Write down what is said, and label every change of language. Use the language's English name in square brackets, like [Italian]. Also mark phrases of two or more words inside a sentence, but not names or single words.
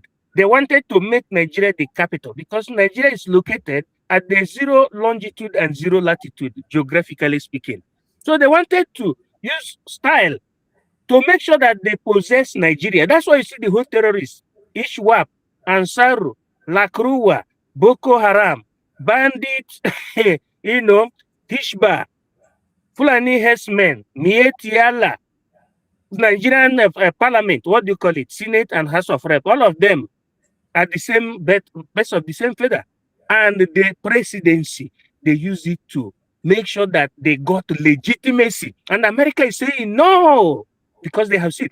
[English] They wanted to make Nigeria the capital because Nigeria is located at the 0 longitude and 0 latitude, geographically speaking. So they wanted to use style to make sure that they possess Nigeria. That's why you see the whole terrorists, Ishwap, Ansaru, Lakrua, Boko Haram, bandits, you know, Tishba, Fulani herdsmen, Mietiala, Nigerian parliament, what do you call it? Senate and House of Rep, all of them are the same best of the same feather. And the presidency, they use it to make sure that they got legitimacy. And America is saying no, because they have seen.